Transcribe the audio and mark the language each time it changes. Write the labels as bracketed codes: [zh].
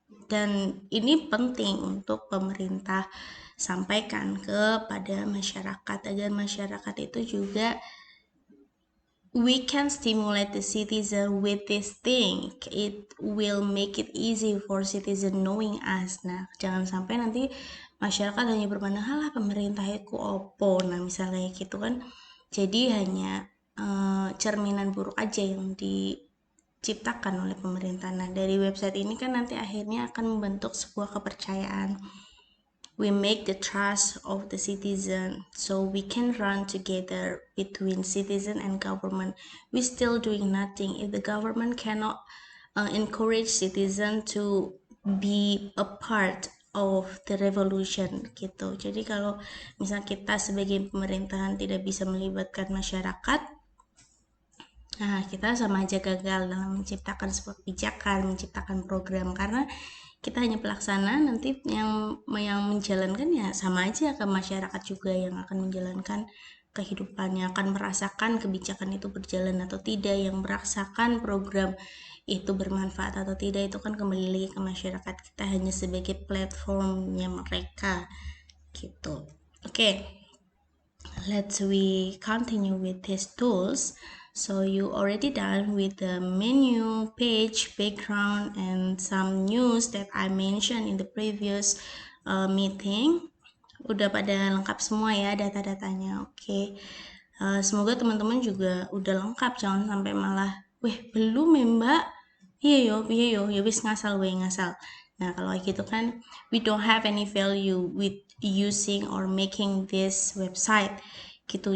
[id] Dan ini penting untuk pemerintah sampaikan kepada masyarakat agar masyarakat itu juga [en] we can stimulate the citizen with this thing. It will make it easy for citizen knowing us. [id] Nah, jangan sampai nanti masyarakat hanya berpandang halah pemerintah itu opo. Nah, misalnya gitu kan. Jadi hanya cerminan buruk aja yang diciptakan oleh pemerintah. Nah, dari website ini kan nanti akhirnya akan membentuk sebuah kepercayaan. [en] We make the trust of the citizen, so we can run together between citizen and government. We still doing nothing if the government cannot encourage citizen to be a part of the revolution gitu. [id] Jadi kalau misal kita sebagai pemerintahan tidak bisa melibatkan masyarakat, nah kita sama aja gagal dalam menciptakan sebuah kebijakan, menciptakan program, karena kita hanya pelaksana, nanti yang menjalankan ya sama aja ke masyarakat juga yang akan menjalankan kehidupannya, akan merasakan kebijakan itu berjalan atau tidak, yang merasakan program itu bermanfaat atau tidak, itu kan kembali lagi ke masyarakat. Kita hanya sebagai platformnya mereka gitu. Oke. [en] Let's we continue with these tools. So you already done with the menu, page, background, and some news that I mentioned in the previous meeting. [id] Udah pada lengkap semua ya data-datanya. Oke. Semoga teman-teman juga udah lengkap, jangan sampai malah, weh belum ya mbak? [jv] Iya yo, ya wis ngasal weh ngasal. [id] Nah kalau kayak gitu kan, [en] we don't have any value with using or making this website gitu.